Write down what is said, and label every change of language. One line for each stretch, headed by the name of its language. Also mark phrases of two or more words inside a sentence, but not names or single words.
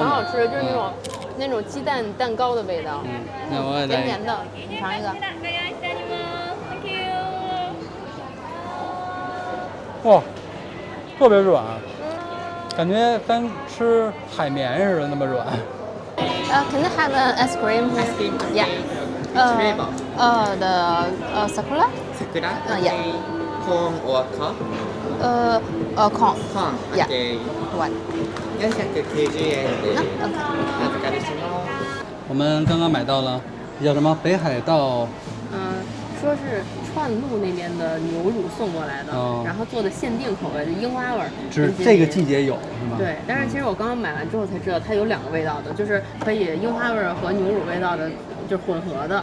Chinese: 很好吃，就是那种鸡蛋蛋糕的味道。那我也来。甜甜的，你尝一个。哇，特别软，感觉跟吃海绵似的那么软。
English: Can I have an ice cream? Ice cream? Yeah. Which flavor? The sakura? Sakura? Yeah. Okay. Corn or corn? Corn. Corn. Yeah. Okay. What?
Japanese: 400kg and 預かりします。
Chinese: 我们刚刚买到了叫什么北海道，说是串路那边的牛乳送过来的，然后做的限定口味的樱花味儿。只这个季节有是吗？对，但是其实我刚刚买完之后才知道，它有2个味道的，就是可以樱花味儿和牛乳味道的，就是混合的。